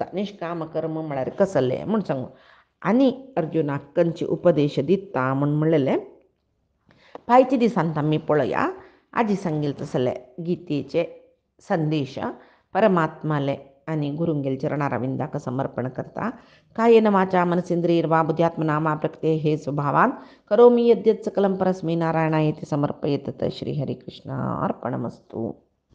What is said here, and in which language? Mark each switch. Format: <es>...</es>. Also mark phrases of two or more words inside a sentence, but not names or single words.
<kok>निश्काम कर्म म्हळ्यार कसलें म्हूण सांगून आनी अर्जुनाक खंयचे उपदेश दिता म्हूण म्हणलेलें फायच्या दिसांत आमी पळया आजी सांगील तसले गीतेचे संदेश परमात्माले आनी गुरुंगेल चरणारविंदाक समर्पण करता</kok> <sa>कायेन वाचा मनसेंद्रियर्वा बुद्ध्यात्मना मा प्रकृते हे स्वभावान करोमि यद्यत् सकलं परस्मै नारायणायेति समर्पयेत् श्री हरिकृष्ण अर्पणमस्तु।</sa>